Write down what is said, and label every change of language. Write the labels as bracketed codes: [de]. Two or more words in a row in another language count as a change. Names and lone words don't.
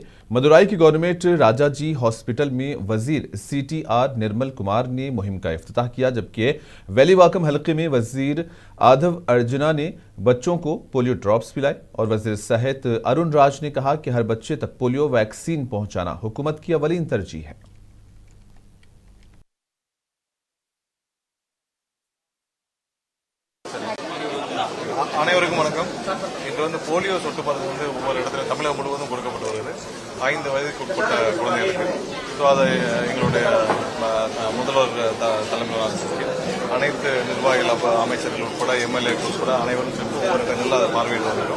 [ur] مدورائی کی گورنمنٹ راجاجی ہاسپٹل میں وزیر CTR نرمل کمار نے مہم کا افتتاح کیا، جبکہ ویلیواکم حلقے میں وزیر آدھو ارجنا نے بچوں کو پولیو ڈراپس پلائے اور وزیر صحت ارون راج نے کہا کہ ہر بچے تک پولیو ویکسین پہنچانا حکومت کی اولین ترجیح ہے. [ta] அனைவருக்கும் வணக்கம். இன்று போலியோ சொட்டு மருந்து ஒவ்வொரு இடத்துல தமிழகம் முழுவதும் கொடுக்கப்பட்டு வருகிறது 5 வயதுக்கு உட்பட்ட குழந்தைகளுக்கு. ஸோ அதை எங்களுடைய முதல்வர் தலைமையில் அனைத்து நிர்வாகிகள், அமைச்சர்கள் உட்பட MLAக்கள் உட்பட அனைவரும் சென்று ஒவ்வொரு இடங்களில் அதை பார்வையிட்டு வந்துடும்.